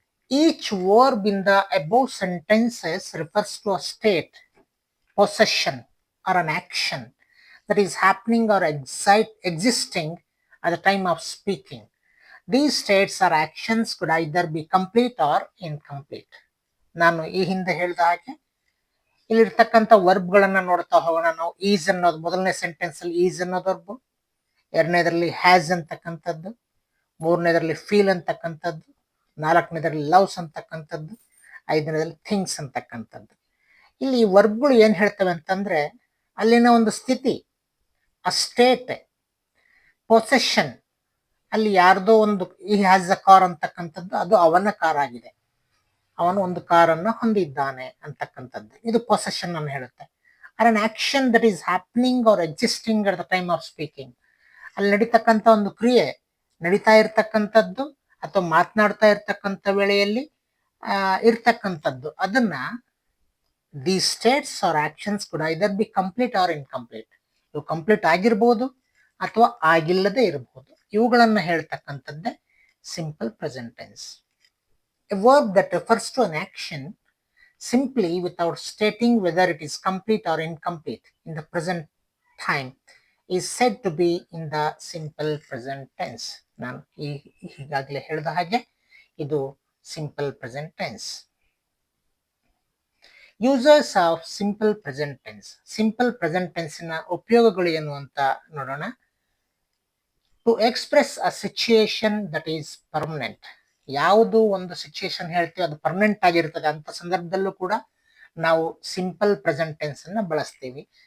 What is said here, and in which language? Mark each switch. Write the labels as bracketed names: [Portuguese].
[English] Each verb in the above sentences refers to a state, possession, or an action that is happening or existing at the time of speaking. These states or actions could either be complete or incomplete. [Kannada] ನಾನು ಈ ಹಿಂದೆ ಹೇಳಿದ ಹಾಗೆ ಇಲ್ಲಿರ್ತಕ್ಕಂಥ ವರ್ಬ್ಗಳನ್ನ ನೋಡ್ತಾ ಹೋಗೋಣ. ನಾವು is ಅನ್ನೋದು ಮೊದಲನೇ ಸೆಂಟೆನ್ಸ್ ಅಲ್ಲಿ ಈಸ್ ಅನ್ನೋದು ವರ್ಬ್, ಎರಡನೇದರಲ್ಲಿ ಹ್ಯಾಸ್ ಅಂತಕ್ಕಂಥದ್ದು, ಮೂರನೇದರಲ್ಲಿ ಫೀಲ್ ಅಂತಕ್ಕಂಥದ್ದು, ನಾಲ್ಕನೇದರಲ್ಲಿ ಲವ್ಸ್ ಅಂತಕ್ಕಂಥದ್ದು, ಐದನೇದಲ್ಲಿ ಥಿಂಗ್ಸ್ ಅಂತಕ್ಕಂಥದ್ದು. ಇಲ್ಲಿ ವರ್ಬ್ಗಳು ಏನ್ ಹೇಳ್ತವೆ ಅಂತಂದ್ರೆ ಅಲ್ಲಿನ ಒಂದು ಸ್ಥಿತಿ, ಆ ಸ್ಟೇಟ್. ಪೊಸೆಷನ್, ಅಲ್ಲಿ ಯಾರ್ದೋ ಒಂದು [English] ಈ has a car [Kannada] ಅಂತಕ್ಕಂಥದ್ದು ಅದು ಅವನ ಕಾರ್ ಆಗಿದೆ. ಅವನು ಒಂದು ಕಾರನ್ನು ಹೊಂದಿದ್ದಾನೆ ಅಂತಕ್ಕಂಥದ್ದು. ಇದು ಪೊಸೆಷನ್ ಅನ್ನು ಹೇಳುತ್ತೆ. [English] Or an action that is happening or existing at the time of speaking. [Kannada] ಅಲ್ಲಿ ನಡೀತಕ್ಕಂಥ ಒಂದು ಕ್ರಿಯೆ ನಡೀತಾ ಇರ್ತಕ್ಕಂಥದ್ದು ಅಥವಾ ಮಾತನಾಡ್ತಾ ಇರ್ತಕ್ಕಂಥ ವೇಳೆಯಲ್ಲಿ ಇರ್ತಕ್ಕಂಥದ್ದು, ಅದನ್ನ [English] the states or actions [Kannada] ಕೂಡ [English] Either be complete or incomplete. [Kannada] ಇವು ಕಂಪ್ಲೀಟ್ ಆಗಿರ್ಬೋದು ಅಥವಾ ಆಗಿಲ್ಲದೆ ಇರಬಹುದು. ಇವುಗಳನ್ನ ಹೇಳ್ತಕ್ಕಂಥದ್ದೇ simple present tense. [English] A verb that refers to an action simply without stating whether it is complete or incomplete in the present time is said to be in the simple present tense. [Kannada] ನಾನು ಈಗಾಗಲೇ ಹೇಳಿದ ಹಾಗೆ ಇದು simple present tense. [English] Users of simple present tense. [Kannada] Simple present ಟೆನ್ಸ್ನ ಉಪಯೋಗಗಳು ಏನು ಅಂತ ನೋಡೋಣ. [English] To express a situation that is permanent. [Kannada] ಯಾವುದು ಒಂದು ಸಿಚುಯೇಷನ್ ಹೇಳ್ತೀವಿ ಅದು ಪರ್ಮನೆಂಟ್ ಆಗಿರ್ತದೆ ಅಂತ ಸಂದರ್ಭದಲ್ಲೂ ಕೂಡ ನಾವು ಸಿಂಪಲ್ ಪ್ರೆಸೆಂಟ್ ಟೆನ್ಸ್ ಅನ್ನ ಬಳಸ್ತೀವಿ.